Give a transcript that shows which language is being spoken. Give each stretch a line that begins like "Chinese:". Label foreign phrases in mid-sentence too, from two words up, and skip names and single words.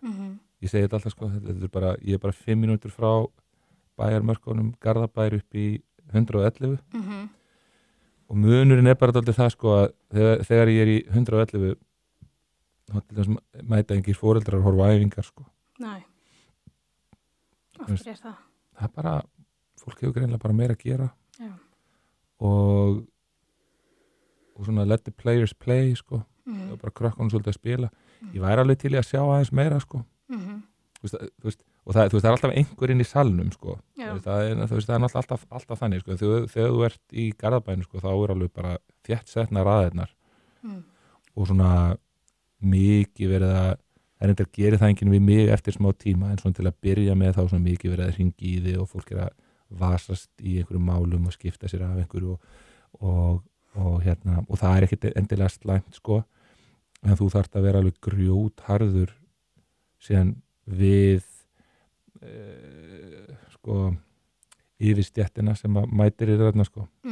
Icelandic: Ég segi þetta alltaf, sko, ég er bara 5 mínútur frá bæjarmörkunum Garðabær upp í 111 og munurinn er bara alltaf það, sko, að þegar ég er í 111 þá mæta engir foreldrar að horfa á æfingar, sko. Nei. Af hverju er það? Það er bara, fólk hefur greinilega bara meira að gera. Já. Og svona
English: let the players play,
Icelandic: sko. Það er bara krökkunum svolítið að spila. Ég væri alveg til í að sjá aðeins meira, sko. Þú veist, og það er alltaf einhver inn í salnum, sko. Það er náttúrulega alltaf þannig, sko. Þegar þú ert í Garðabænu, sko, þá er alveg bara þétt setna raðirnar. Og svona mikið verið að reyndar gerir það enginn við mig eftir smá tíma en svona til að byrja með þá svona mikið verið að hringi í þig og fólk er að vasast í einhverjum málum og skipta sér af einhverju og það er ekkert endilega slæmt, sko, en þú þarft að vera alveg grjótharður síðan við sko yfir stjettina sem að mætir í þarna sko.